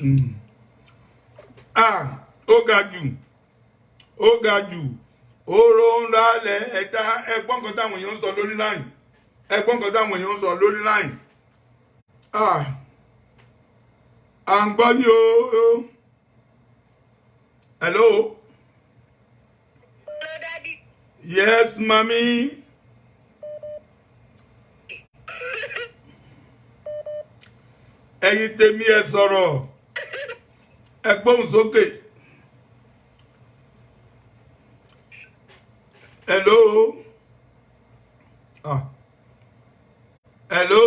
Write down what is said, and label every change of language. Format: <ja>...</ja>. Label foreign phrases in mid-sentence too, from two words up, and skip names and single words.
<yo>Ó ga jù oró ńlá lẹ̀ ẹ̀dá ẹgbọ́n kan táwọn èèyàn ń sọ lórí láyìn à ń gbọ́ ní o.</yo> <en>Hello. Hello, Daddy. Yes, mommy.</en> <yo>Ẹ̀yin tèmi ẹ sọ̀rọ̀ ẹ gbóhùn sókè.</yo> <en>Hello. Hello.</en>